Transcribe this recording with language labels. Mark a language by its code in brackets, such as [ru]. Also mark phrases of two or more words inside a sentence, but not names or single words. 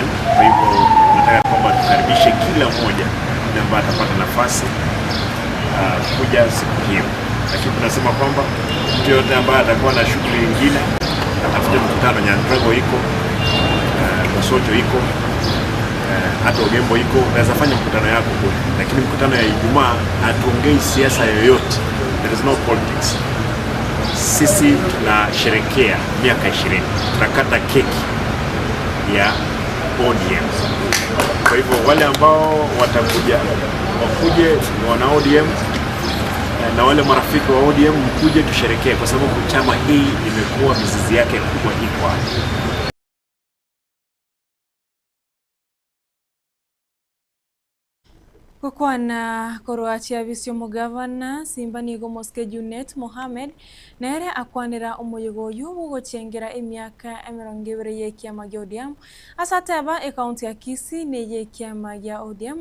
[sw] Kwa hivyo tunataka kwamba tukaribishe kila mmoja ambaye atapata nafasi kuja siku hiyo, lakini tunasema kwamba mtu yote ambaye atakuwa na shughuli nyingine atafute mkutano. Nyandrago iko, Bosocho iko, hata Ogembo iko, unaweza fanya mkutano yako kule, lakini mkutano ya Ijumaa hatuongei siasa yoyote. [en] There is no politics. [sw] Sisi tunasherehekea miaka 20, tunakata keki ya ODM. Kwa hivyo wale ambao watakuja wakuje wana ODM na wale marafiki wa ODM mkuje tusherehekee, kwa sababu chama hii imekuwa mizizi yake kubwa iko hapa. [guz] Kukwana Koroachia visio mugavana Simba nigo Moske Junet Mohamed nere akwanira umuyogo yubu gochengera emyaka 20 yekiama gya ODM asateba ekaunti ya Kisii ne yekiama gya ODM